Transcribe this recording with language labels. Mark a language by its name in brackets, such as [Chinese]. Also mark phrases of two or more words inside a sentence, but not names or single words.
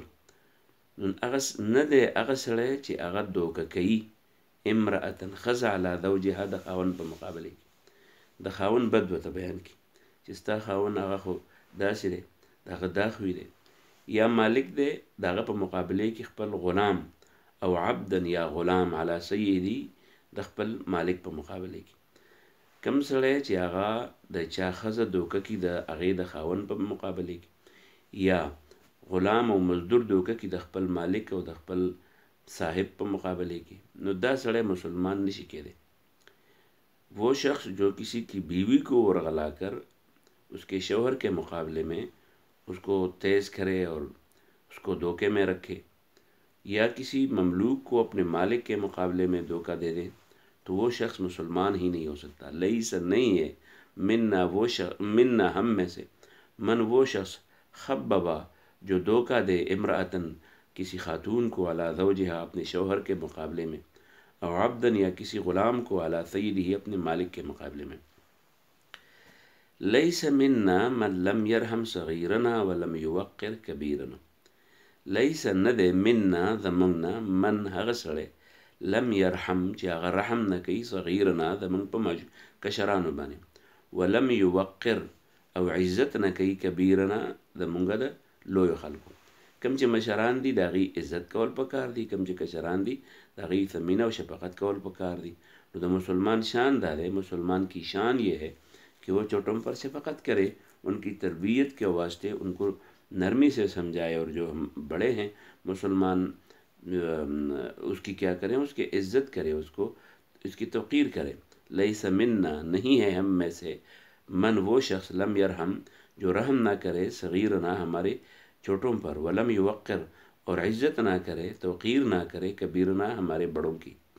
[Pashto] نو هغه نه دی هغه سړی چې هغه دوکه کوي امرأة ښځه [Arabic] علی زوجها [Pashto] د خاوند په مقابله کې د خاوند بد ورته بیان کړي چې ستا خاوند هغه خو داسې دی د هغه دا خوی دی یا مالک دی د هغه په مقابله کې خپل غلام او عبدا یا غلام [Arabic] علی سیدی [Pashto] د خپل مالک په مقابله کې. کم سړی چې هغه د چا ښځه دوکه کي د هغې د خاوند په مقابله کې یا غلام او مزدور دوکه کی د خپل مالک او د خپل صاحب په مقابله کې نو دا سړی مسلمان نشي کېدی. [Urdu] وہ شخص جو کسی کی بیوی کو ورغلا کر اس کے شوہر کے مقابلے میں اس کو تیز کرے اور اس کو دھوکے میں رکھے یا کسی مملوک کو اپنے مالک کے مقابلے میں دھوکہ دے دے تو وہ شخص مسلمان ہی نہیں ہو سکتا. لیس نہیں ہے منا وہ شخص منا ہم میں سے من وہ شخص خببا جو دھوکہ دے امرأتن کسی خاتون کو [Arabic] علی زوجہا [Urdu] اپنے شوہر کے مقابلے میں اور عبدن یا کسی غلام کو [Arabic] علی سیدہ [Urdu] اپنے مالک کے مقابلے میں. [Arabic] لیس منا من لم یرحم صغیرنا ولم یوقر کبیرنا. [Pashto] لیس ندے منا زمنگنا من هغه سړی [Arabic] لم یرحم [Pashto] چې هغه رحم نه کوي صغیرنا زمنګ په کشرانو باندې [Arabic] ولم یوقر [Pashto] او عزت نه کوي کبیرنا زمونږ د لویو خلکو. کم چې مشران دي د هغوی عزت کول پکار دي، کم چې کشران دي د هغوی ثمینه او شفقت کول پکار دي. نو د مسلمان شان دا ہے، [Urdu] مسلمان کی شان یہ ہے کہ وہ چھوٹوں پر شفقت کرے، ان کی تربیت کے واسطے ان کو نرمی سے سمجھائے، اور جو ہم بڑے ہیں مسلمان اس کی کیا کریں، اس کی عزت کرے، اس کی توقیر کرے. [Arabic] لیس منا [Urdu] نہیں ہے ہم میں سے، من وہ شخص [Arabic] لم یرحم [Urdu] جو رحم نہ کرے، صغیرنا ہمارے چھوٹوں پر، [Arabic] ولم یوقر [Urdu] اور عزت نہ کرے، توقیر نہ کرے، کبیرنا ہمارے بڑوں کی.